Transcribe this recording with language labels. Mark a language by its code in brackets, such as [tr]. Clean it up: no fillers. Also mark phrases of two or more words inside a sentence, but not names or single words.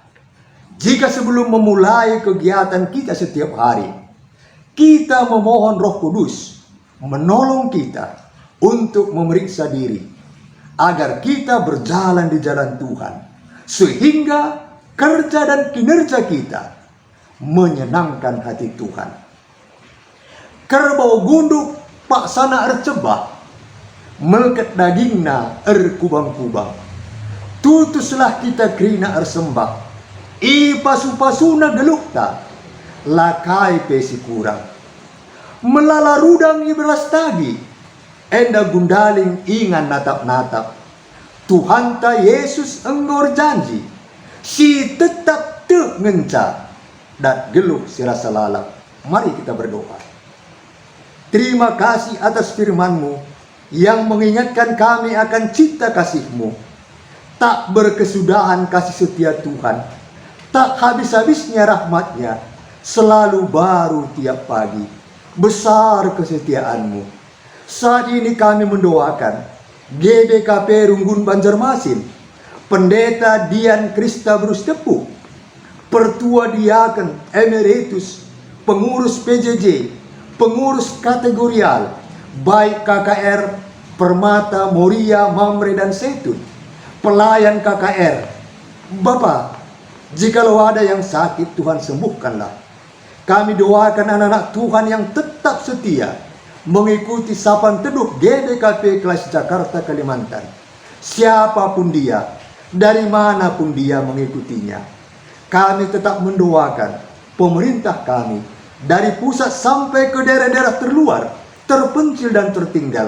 [id] Jika sebelum memulai kegiatan kita setiap hari, kita memohon Roh Kudus menolong kita untuk memeriksa diri, agar kita berjalan di jalan Tuhan, sehingga kerja dan kinerja kita menyenangkan hati Tuhan. [btx] Kerbau gunduk paksana ercebah, melket dagingna kubang-kubang. Tutuslah kita kerina ersembah, pasu-pasuna gelukta, lakai pesi kurang. Melala rudang beras tagi, enda gundaling ingan natap-natap. Tuhan ta Yesus enggor janji, si tetap te ngenca, dan geluh si rasa lalap. [id] Mari kita berdoa. Terima kasih atas firman-Mu yang mengingatkan kami akan cita kasih-Mu. Tak berkesudahan kasih setia Tuhan, tak habis-habisnya rahmat-Nya, selalu baru tiap pagi. Besar kesetiaan-Mu. Saat ini kami mendoakan GBKP Runggun Banjarmasin, Pendeta Dian Kristabrus Tepu, Pertua Diaken Emeritus, pengurus PJJ, pengurus kategorial, baik KKR, Permata, Moria, Mamre, dan Zaitun, pelayan KKR. Bapak, jikalau ada yang sakit, Tuhan sembuhkanlah. Kami doakan anak-anak Tuhan yang tetap setia mengikuti Sapaan Teduh GBKP kelas Jakarta Kalimantan. Siapapun dia, dari manapun dia mengikutinya, kami tetap mendoakan pemerintah kami dari pusat sampai ke daerah-daerah terluar, terpencil dan tertinggal.